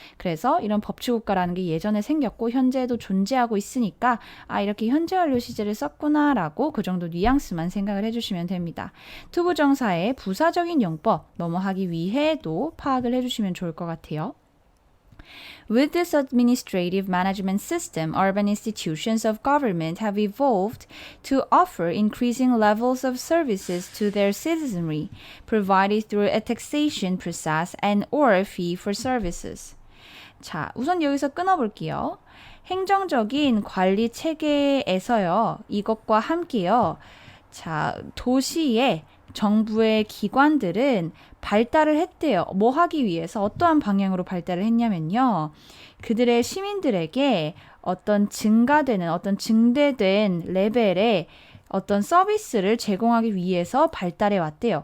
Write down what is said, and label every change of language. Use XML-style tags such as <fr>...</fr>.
<ko>그래서 이런 법치국가라는 게 예전에 생겼고 현재에도 존재하고 있으니까 이렇게 현재 완료 시제를 썼구나라고 그 정도 뉘앙스만 생각을 해주시면 됩니다. 투부정사의 부사적인 용법 뭐뭐 하기 위해도 파악을 해주시면 좋을 것 같아요.</ko> <en>With this administrative management system, urban institutions of government have evolved to offer increasing levels of services to their citizenry, provided through a taxation process and or a fee for services.</en> <ko>자, 우선 여기서 끊어볼게요. 행정적인 관리 체계에서요, 이것과 함께요, 자, 도시의 정부의 기관들은 발달을 했대요. 뭐 하기 위해서 어떠한 방향으로 발달을 했냐면요. 그들의 시민들에게 어떤 증가되는, 어떤 증대된 레벨의 어떤 서비스를 제공하기 위해서 발달해 왔대요.</ko>